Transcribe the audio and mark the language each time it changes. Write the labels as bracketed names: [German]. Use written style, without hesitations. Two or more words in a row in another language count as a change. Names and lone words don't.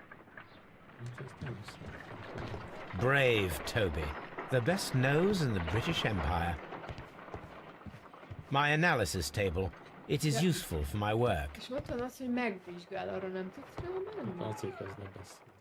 [English] Brave Toby, the best nose in the British Empire. My analysis table. It is useful for my work. [Hungarian] És ott van az, hogy megvizsgál, arra nem tudsz rámenni? A cikkhez ne beszél.